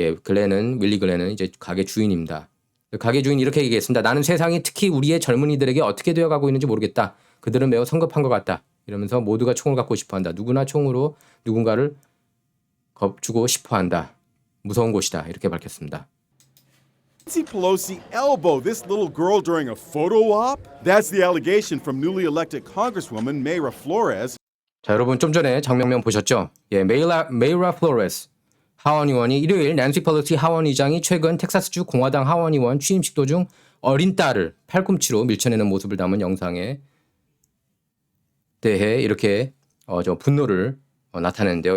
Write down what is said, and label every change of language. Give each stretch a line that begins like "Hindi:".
Korean: 예, 윌리 글렌은 이제 가게 주인입니다. 가게 주인이 이렇게 얘기했습니다. 나는 세상이 특히 우리의 젊은이들에게 어떻게 되어가고 있는지 모르겠다. 그들은 매우 성급한 것 같다. 이러면서 모두가 총을 갖고 싶어한다. 누구나 총으로 누군가를 겁주고 싶어한다. 무서운 곳이다. 이렇게 밝혔습니다.
English: Nancy Pelosi elbowed this little girl during a photo op? That's the allegation from newly elected Congresswoman Mayra Flores.
Korean: 자, 여러분 좀 전에 장면면 보셨죠? 예, 메이라 플로레스 하원 의원이 일요일 낸시 펠로시 하원 의장이 최근 텍사스주 공화당 하원 의원 취임식 도중 어린 딸을 팔꿈치로 밀쳐내는 모습을 담은 영상에 대해 이렇게 분노를 나타내는데요.